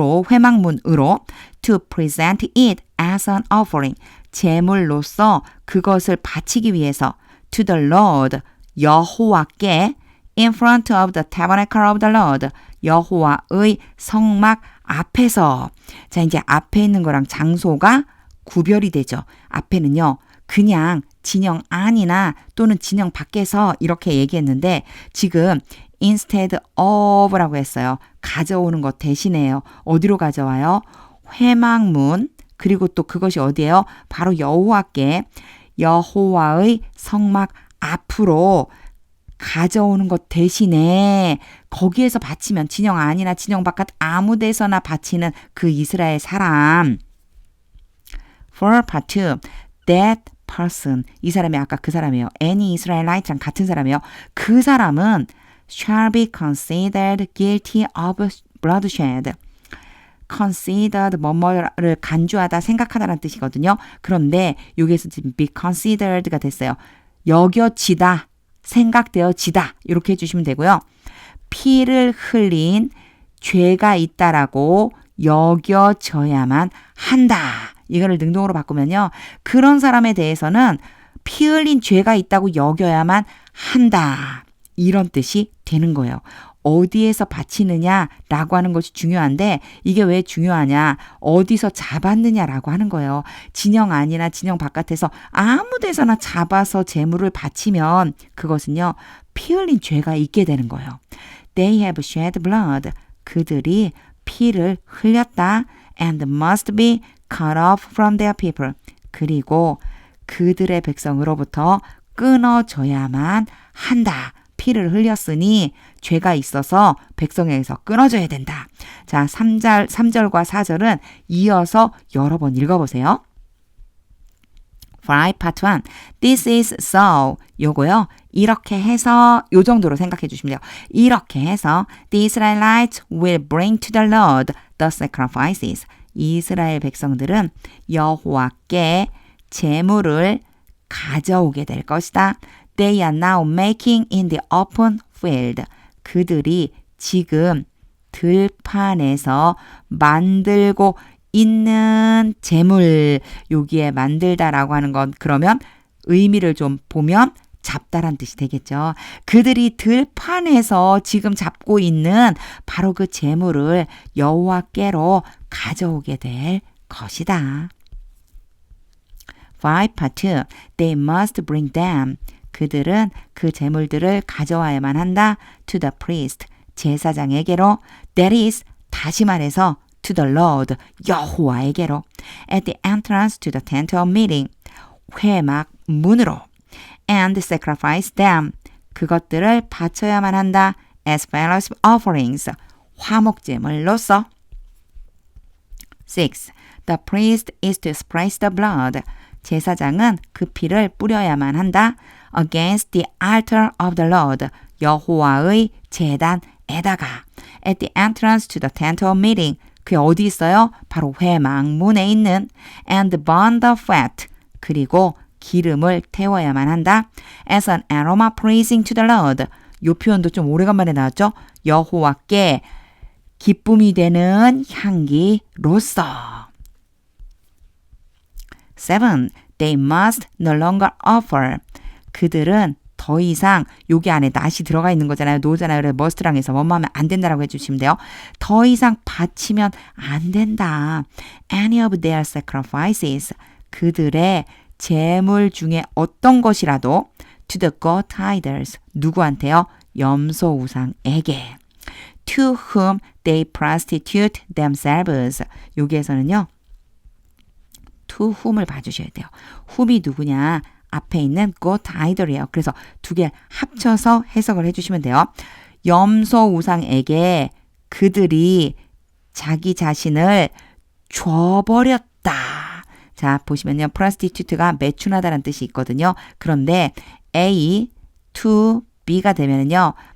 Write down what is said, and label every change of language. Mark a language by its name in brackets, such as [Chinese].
[Korean] 회막문으로 [English] to present it as an offering. [Korean] 제물로서 그것을 바치기 위해서 [English] to the Lord. [Korean] 여호와께 [English] in front of the tabernacle of the Lord. [Korean] 여호와의 성막 앞에서. 자, 이제 앞에 있는 거랑 장소가 구별이 되죠. 앞에는요. 그냥 진영 안이나 또는 진영 밖에서 이렇게 얘기했는데 지금 [English] instead of [Korean] 라고 했어요. 가져오는 것 대신에요. 어디로 가져와요? 회막문. 그리고 또 그것이 어디예요? 바로 여호와께 여호와의 성막 앞으로 가져오는 것 대신에 거기에서 바치면 진영 안이나 진영 바깥 아무 데서나 바치는 그 이스라엘 사람. [English] For part 2, that person. [Korean] 이 사람이 아까 그 사람이에요. [English] Any Israelite [Korean] 랑 같은 사람이에요. 그 사람은 [English] shall be considered guilty of bloodshed. [Korean] considered 뭐뭐를 간주하다, 생각하다라는 뜻이거든요. 그런데 여기에서 지금 [English] be considered [Korean] 가 됐어요. 여겨지다, 생각되어지다 이렇게 해주시면 되고요. 피를 흘린 죄가 있다라고 여겨져야만 한다. 이거를 능동으로 바꾸면요. 그런 사람에 대해서는 피 흘린 죄가 있다고 여겨야만 한다. 이런 뜻이 되는 거예요. 어디에서 바치느냐라고 하는 것이 중요한데 이게 왜 중요하냐? 어디서 잡았느냐라고 하는 거예요. 진영 안이나 진영 바깥에서 아무 데서나 잡아서 제물을 바치면 그것은요. 피 흘린 죄가 있게 되는 거예요. [English] They have shed blood. [Korean] 그들이 피를 흘렸다. [English] And must be cut off from their people. [Korean] 그리고 그들의 백성으로부터 끊어져야만 한다. 피를 흘렸으니 죄가 있어서 백성에게서 끊어져야 된다. 자, 3절과 4절은 이어서 여러 번 읽어보세요. [English] For part 1. This is so. [Korean] 요거요. 이렇게 해서 요 정도로 생각해 주시면 돼요. 이렇게 해서 [English] The Israelites will bring to the Lord the sacrifices. [Korean] 이스라엘 백성들은 여호와께 제물을 가져오게 될 것이다. [English] They are now making in the open field. [Korean] 그들이 지금 들판에서 만들고 있는 제물. 여기에 만들다라고 하는 건 그러면 의미를 좀 보면 잡다란 뜻이 되겠죠. 그들이 들판에서 지금 잡고 있는 바로 그 제물을 여호와께로 가져오게 될 것이다. 5 part 2. [English] They must bring them. [Korean] 그들은 그 제물들을 가져와야만 한다. [English] to the priest, [Korean] 제사장에게로. [English] that is, [Korean] 다시 말해서 [English] to the Lord, [Korean] 여호와에게로. [English] at the entrance to the tent of meeting, [Korean] 회막 문으로. [English] and sacrifice them, [Korean] 그것들을 바쳐야만 한다. [English] as fellowship offerings, [Korean] 화목제물로서. [English] 6. The priest is to sprinkle the blood, [Korean] 제사장은 그 피를 뿌려야만 한다. [English] against the altar of the Lord, [Korean] 여호와의 제단에다가. [English] at the entrance to the tent of meeting, [Korean] 그게 어디 있어요? 바로 회막문에 있는. [English] and burn the fat, [Korean] 그리고 기름을 태워야만 한다. [English] as an aroma pleasing to the Lord, [Korean] 이 표현도 좀 오래간만에 나왔죠? 여호와께 기쁨이 되는 향기로서. 7. [English] They must no longer offer, [Korean] 그들은 더 이상, 여기 안에 not이 들어가 있는 거잖아요. no잖아요. 그래서 must랑 해서 뭐뭐 하면 안 된다라고 해주시면 돼요. 더 이상 바치면 안 된다. [English] any of their sacrifices, [Korean] 그들의 제물 중에 어떤 것이라도 [English] to the goat idols, [Korean] 누구한테요? 염소 우상에게. [English] to whom they prostitute themselves, 여기에서는요 to whom을 [Korean] 봐주셔야 돼요. whom이 누구냐? 앞에 있는 goat idol이에요. 그래서 두 개 합쳐서 해석을 해주시면 돼요. 염소 우상에게 그들이 자기 자신을 줘버렸다. 자, 보시면요. prostitute가 매춘하다는 뜻이 있거든요. 그런데 A to B가 되면은요.